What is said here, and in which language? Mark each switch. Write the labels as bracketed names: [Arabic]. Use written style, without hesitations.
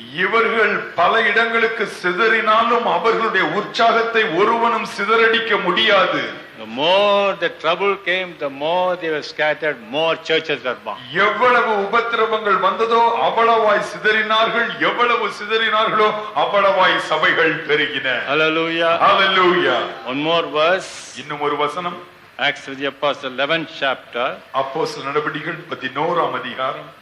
[Tamil] இவர்கள் பல இடங்களுக்கு சிதறினாலும் அவர்களுடைய உற்சாகத்தை ஒருவனும் சிதறடிக்க முடியாது. [English] The more the trouble came, the more they were scattered, more churches were born. [Tamil] எவ்வளவு உபத்திரவங்கள் வந்ததோ அவ்வளவாய் சிதறினார்கள், எவ்வளவு சிதறினார்களோ அவ்வளவாய் சபைகள் பெருகின. [English] Hallelujah. One more verse. [Tamil] இன்னும் ஒரு வசனம். [English] Acts of the Apostles 11th chapter. [Tamil] அப்போஸ்தலர் நடபடிகள் 11ஆம் அதிகாரம்